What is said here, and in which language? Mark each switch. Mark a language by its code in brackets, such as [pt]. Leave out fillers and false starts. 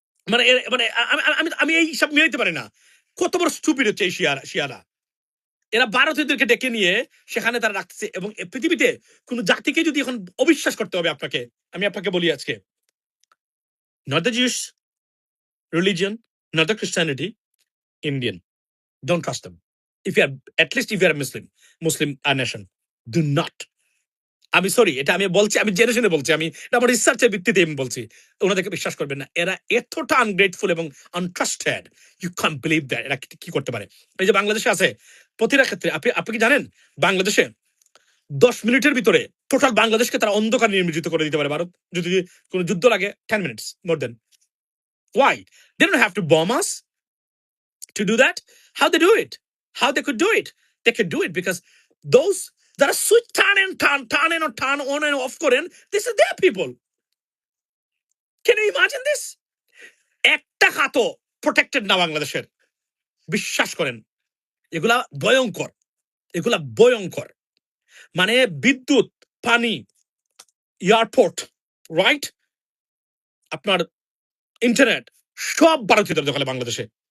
[bn] মানে মানে আমি আমি এই সব মিলাইতে পারি না। কত বড় স্টুপিড হচ্ছে এই শিয়ারা। এরা ভারতীয়দেরকে ডেকে নিয়ে সেখানে তারা রাখছে, এবং পৃথিবীতে কোন জাতিকে যদি এখন অবিশ্বাস করতে হবে আপনাকে, আমি আপনাকে বলি আজকে, [en] Not the Jews religion, not the Christianity, Indian. Don't trust them. If you are, at least if you are a Muslim nation, do not. [bn] আমি সরি, এটা আমি বলছি, আমি জেনে শুনে বলছি, আমি এটা আমার রিসার্চের ভিত্তিতে আমি বলছি। ওনাদেরকে বিশ্বাস করবেন না, এরা এতটা আনগ্রেটফুল এবং entrusted, [en] You can't believe that. [bn] এরা কি করতে পারে? এই যে বাংলাদেশে আছে, প্রতিটা ক্ষেত্রে আপনি কি জানেন, বাংলাদেশে 10 মিনিটের ভিতরে টোটাল বাংলাদেশকে তারা অন্ধকার নির্মিত করে দিতে পারে ভারত, যদি কোনো যুদ্ধ লাগে [en] 10 minutes more then. Why? They don't have to bomb us to do that. How they do it? How they could do it? They could do it because those that are switch turn on and off [bn] করেন, [en] this is their people. Can you imagine this? [bn] একটা খাতও protected না বাংলাদেশের, বিশ্বাস করেন। এগুলা ভয়ঙ্কর, এগুলা ভয়ঙ্কর। মানে বিদ্যুৎ, পানি, এয়ারপোর্ট, রাইট, আপনার ইন্টারনেট, সব ভারতীয়দের দখলে বাংলাদেশে।